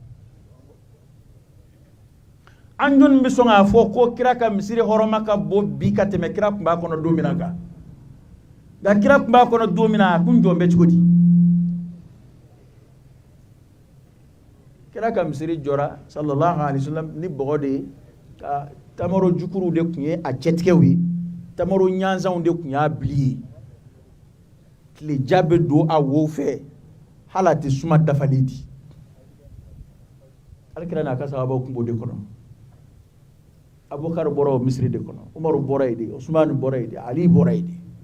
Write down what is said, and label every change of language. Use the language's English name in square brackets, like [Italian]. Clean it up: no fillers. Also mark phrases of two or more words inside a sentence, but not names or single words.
[Bambara] an jɔnni bɛ sɔn k'a fɔ ko kira ka misiri hɔrɔma ka bon bi ka tɛmɛ kira tun b'a kɔnɔ don min na kan nka kira tun b'a kɔnɔ don min na a kun jɔn bɛ cogo di kira ka misiri jɔra [Arabic] sallallahu alaihi wasallam [Bambara] ni bɔgɔ de ye ka tamaro jukuruw de tun ye a cɛtigɛw ye tamaro ɲanzanw de tun y'a bili ye tileja bɛ don a wo fɛ hali a tɛ suma dafalen di alikira n'a ka sahabaw tun b'o de kɔnɔ Abubakar bɔra o misiri de kɔnɔ Umaru bɔra yen de Usmanu bɔra yen de Ali bɔra yen de